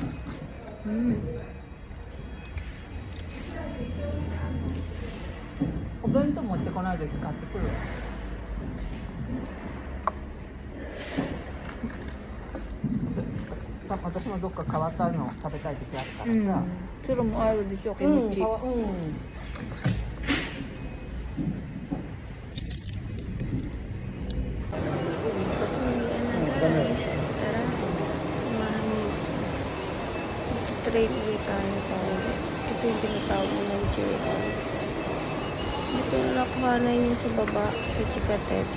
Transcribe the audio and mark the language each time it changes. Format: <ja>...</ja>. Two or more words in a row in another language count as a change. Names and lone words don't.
<ja>お弁当持ってこないで買ってくるわ。私もどっか変わったの食べたい時あったからさ。それもあるでしょ、キムチ。</ja> <tl>Guys, tara, samahan niyo. Train ulit tayo pauwi. Ito yung tinatawag ng JR. Hindi ko nakuhanan yun sa baba, sa Chikatets.</tl>